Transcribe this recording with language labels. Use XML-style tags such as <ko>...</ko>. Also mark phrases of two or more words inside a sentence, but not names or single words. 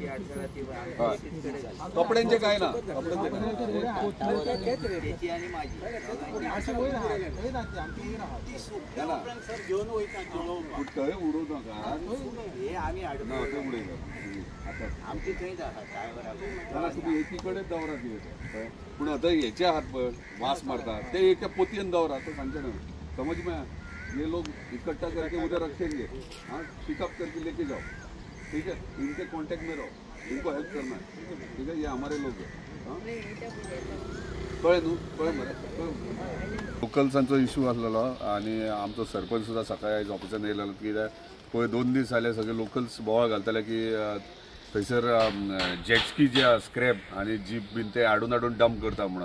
<kok>हय कपड्यांचे काय ना कपड्यांचे थंय उडोव नाका ना ते उडयता आता तुम्ही एकीकडेच दवरा कळ्ळें पूण आतां हेचे आहात पळय वास मारतात ते एका पोतयेन दवरा तो सांगचे ना</kok> <hi>समझ में आया? ये लोग इकट्ठा करके उधर रखेंगे हाँ पिकअप करके लेके जाओ ठीक है इनके कांटेक्ट में रहो इनको हेल्प करना है ठीक है ये हमारे लोग हैं हाँ</hi> <kok>कळ्ळें न्हू कळ्ळें मरे लोकल्सांचो इशू आसलेलो आनी आमचो सरपंच सुद्दां सकाळी आयज ऑफिसान येयलेलो कित्याक पळय 2 दीस जाले सगळे लोकल्स बोवाळ घालताले की थंयसर जेटस्की जे स्क्रॅप आनी जीप बीन ते हाडून हाडून डंप करता म्हणून</kok>